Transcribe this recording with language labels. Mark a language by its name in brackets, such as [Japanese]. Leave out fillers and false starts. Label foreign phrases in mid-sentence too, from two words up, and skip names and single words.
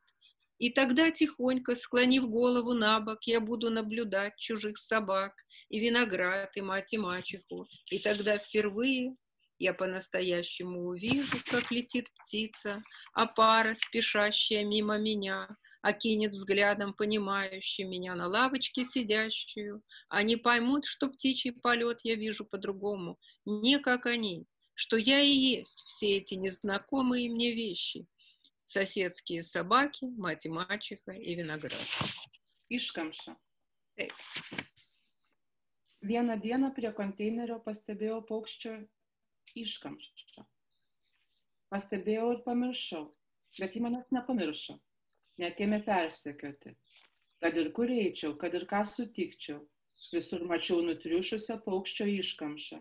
[Russian] И тогда тихонько, склонив голову на бок, я буду наблюдать чужих собак и виноград, и мать и мачеху, и тогда впервые я по-настоящему увижу, как летит птица, а пара, спешащая мимо меня, окинет взглядом понимающий меня на лавочке сидящую. Они поймут, что птичий полет я вижу по-другому, не как они, что я и есть все эти незнакомые мне вещи. Соседские собаки, мать и мачеха и виноград. [Lithuanian] Iškamša. Taip. Vieną dieną prie konteinerio pastebėjau paukščio iškamšą. Pastebėjau ir pamiršau, bet ji manęs nepamiršo. Net ėmė persekioti. Kad ir kur eičiau, kad ir ką sutikčiau, visur mačiau nutriušusią paukščio iškamšą.